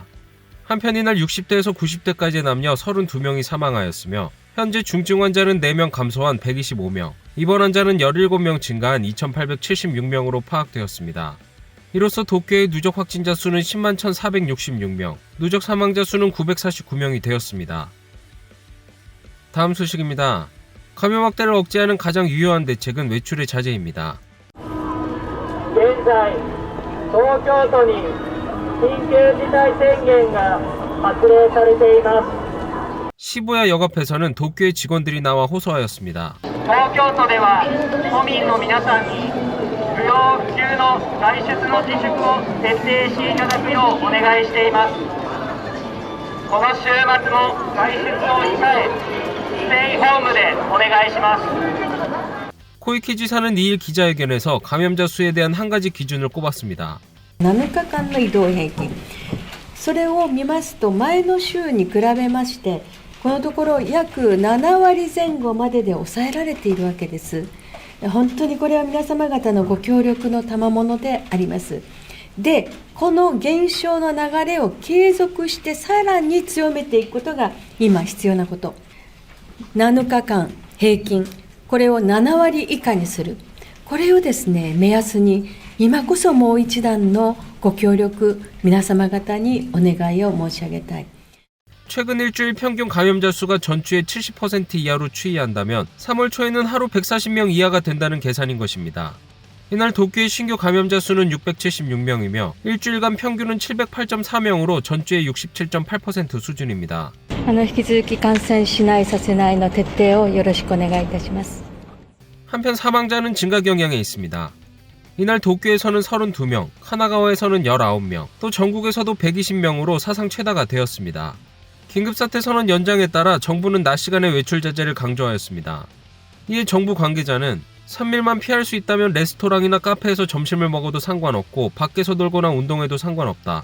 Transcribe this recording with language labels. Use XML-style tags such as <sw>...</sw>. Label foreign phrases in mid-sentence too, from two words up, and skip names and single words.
<ko>한편 이날 60대에서 90대까지의 남녀 32명이 사망하였으며 현재 중증 환자는 4명 감소한 125명, 입원 환자는 17명 증가한 2,876명으로 파악되었습니다. 이로써 도쿄의 누적 확진자 수는 10만 1,466명, 누적 사망자 수는 949명이 되었습니다. 다음 소식입니다. 감염 확대를 억제하는 가장 유효한 대책은 외출의 자제입니다.</ko> <ja>現在、東京都に緊急事態宣言が発令されています。</ja> <ko>시부야 역앞에서는 도쿄의 직원들이 나와 호소하였습니다.</ko> <ja>東京都では都民の皆さんに不要不急の外出の自粛を徹底していただくようお願いしています。この週末も外出を控え、ステイホームでお願いします。</ja> <ko>코이키 지사는 2일 기자회견에서 감염자 수에 대한 한 가지 기준을 꼽았습니다.</ko> <ja>7 日間の移動平均、それを見ますと前の週に比べましてこのところ約7割前後までで抑えられているわけです。本当にこれは皆様方のご協力の賜物であります。で、この減少の流れを継続してさらに強めていくことが今必要なこと。7日間平均、これを7割以下にする。これをですね、目安に今こそもう一段のご協力、皆様方にお願いを申し上げたい。</ja> <ko>최근 일주일 평균 감염자 수가 전주의 70% 이하로 추이한다면 3월 초에는 하루 140명 이하가 된다는 계산인 것입니다. 이날 도쿄의 신규 감염자 수는 676명이며 일주일간 평균은 708.4명으로 전주의 67.8% 수준입니다.</ko> <ja>引き続き感染しないさせないの徹底をよろしくお願いいたします。</ja> <ko>한편 사망자는 증가 경향에 있습니다. 이날 도쿄에서는 32명, 카나가와에서는 19명, 또 전국에서도 120명으로 사상 최다가 되었습니다. 긴급사태 선언 연장에 따라 정부는 낮 시간에 외출 자제를 강조하였습니다. 이에 정부 관계자는 3일만 피할 수 있다면 레스토랑이나 카페에서 점심을 먹어도 상관없고 밖에서 놀거나 운동해도 상관없다.</ko>